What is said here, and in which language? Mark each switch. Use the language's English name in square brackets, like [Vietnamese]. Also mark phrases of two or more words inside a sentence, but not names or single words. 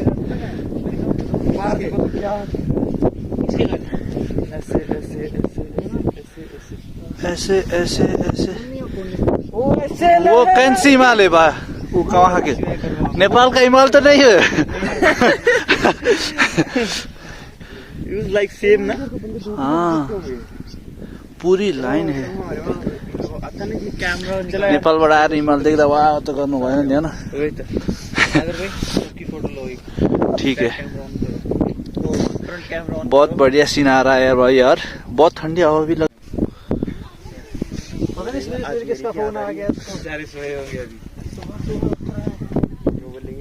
[Hindi] ऐसे वो कैंसी हिमाल है बा? वो कहाँ के? नेपाल का हिमाल तो नहीं है। [English] like same ना? [Hindi] हाँ, पूरी लाइन है। [Nepali] नेपालबाट आएर हिमाल देख्दा वाह त गर्नु भएन नि हैन? [Hindi] ठीक है, बहुत बढ़िया सीन आ रहा है भाई यार। बहुत ठंडी हवा भी लग। फिर किसका फोन आ गया तो बेचारे सोए होंगे अभी वो बोलेंगे